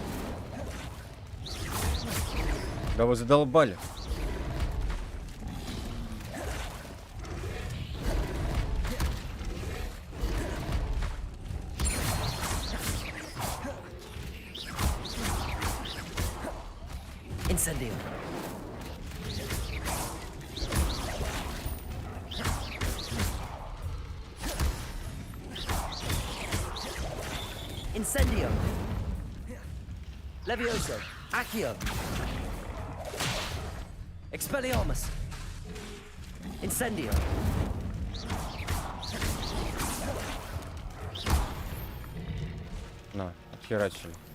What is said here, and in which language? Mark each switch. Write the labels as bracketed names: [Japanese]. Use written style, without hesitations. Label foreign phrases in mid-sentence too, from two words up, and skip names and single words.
[Russian] Да вы задолбали. Incendio. Incendio. Levioso. Accio. Expelliarmus. Incendio. На, отхерачили.